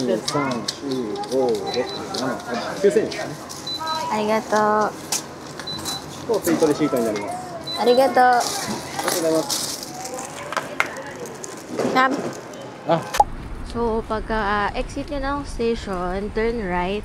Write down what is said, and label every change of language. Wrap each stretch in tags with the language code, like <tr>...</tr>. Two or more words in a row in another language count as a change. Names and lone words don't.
<ja>ありがとう。ツイートレシートになります。ありがとう。ありがとうございます。 Sam. Ah.</ja> <tl>So, pagka-exit nyo ng station,</tl> <en>turn right.</en>